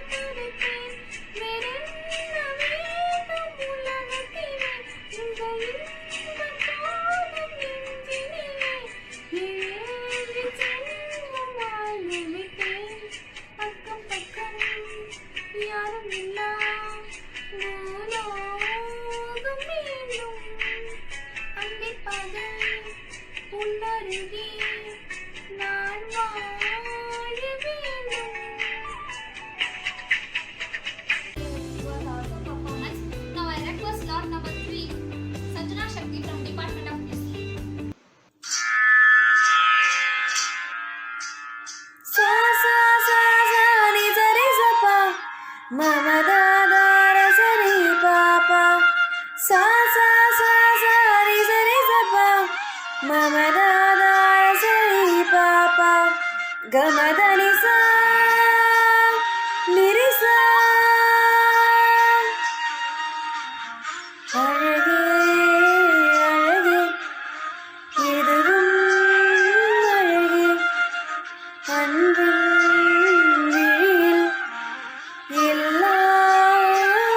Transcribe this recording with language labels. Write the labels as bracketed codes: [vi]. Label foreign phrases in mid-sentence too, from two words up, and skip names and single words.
[ta] படைப்பேன் வேறென்ன வேண்டும் உலகத்திலே இந்த இன்பம் போடும் நெஞ்சினிலே ஏழு ஜென்மம் வாழ்ந்து விட்டேன் பக்கம் பக்கம் யாரும் இல்லா பூலோகம் வேண்டும் அந்தி பகல் உன்னருகே நான் வாழ வேண்டும். [en] Was awesome performance. Now I request slot number 3 Sanjana Shakti from Department of History. Sa sa sa sa ni sa re sa pa ma ma da da ra sa re pa pa sa sa sa sa ni sa re sa pa ma ma da da ra sa re pa pa ga ma da ni sa [ta] ni re sa அழகே அழகே இதுவும் அழகே அன்பின் விழியில் எல்லாம்